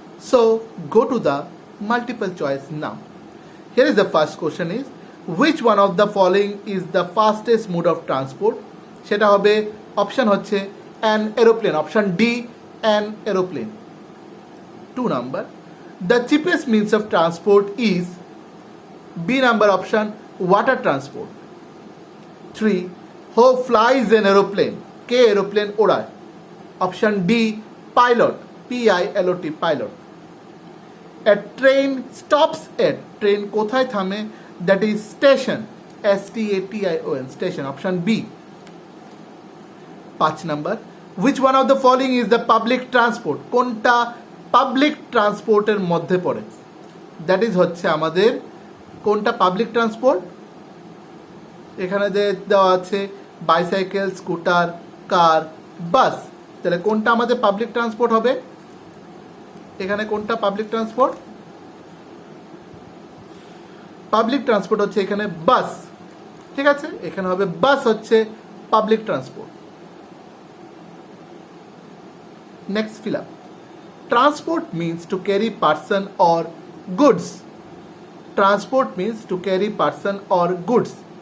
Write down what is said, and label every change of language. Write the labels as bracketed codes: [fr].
[en] So go to the multiple choice now. Here is the first question is which one of the following is the fastest mode of transport? [bn] সেটা হবে option হচ্ছে [en] an aeroplane, [bn] option D an aeroplane. [en] 2 number, the cheapest means of transport is B number option water transport. 3, who flies an aeroplane? [bn] K aeroplane ওড়ায়? [en] Option D pilot, PILOT, pilot. A train stops at, [bn] train কোথায় থামে? [en] That is station, STATION, station, option B. 5 number, which one of the following is the public transport? [bn] কোনটা public ট্রান্সপোর্টের মধ্যে পড়ে? [en] that is [bn] হচ্ছে আমাদের কোনটা public transport? এখানে যে দেওয়া আছে বাইসাইকেল, স্কুটার, কার, বাস। তাহলে কোনটা আমাদের পাবলিক ট্রান্সপোর্ট হবে? এখানে কোনটা পাবলিক ট্রান্সপোর্ট? পাবলিক ট্রান্সপোর্ট হচ্ছে এখানে বাস। ঠিক আছে, এখানে হবে বাস হচ্ছে public transport. [en] Next fill up. Transport means to carry person or goods. Transport means to carry person or goods.